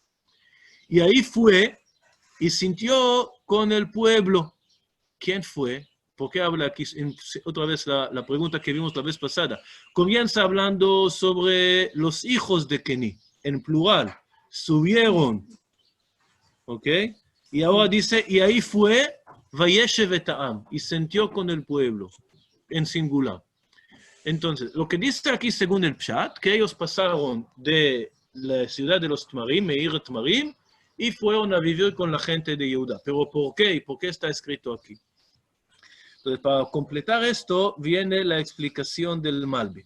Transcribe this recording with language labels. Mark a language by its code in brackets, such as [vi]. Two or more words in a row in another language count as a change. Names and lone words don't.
[es] Y ahí fue y sintió con el pueblo. ¿Quién fue? ¿Por qué habla aquí? Otra vez la pregunta que vimos la vez pasada. Comienza hablando sobre los hijos de Keni, en plural. Subieron. ¿Ok? Y ahora dice, y ahí fue, [he] וישב את העם, [es] y sintió con el pueblo, en singular. Entonces, lo que dice aquí según el Pshat, que ellos pasaron de la ciudad de los Tmarim, Meir Tmarim, y fueron a vivir con la gente de Judá. ¿Pero por qué? ¿Y por qué está escrito aquí? Entonces, para completar esto, viene la explicación del Malbim.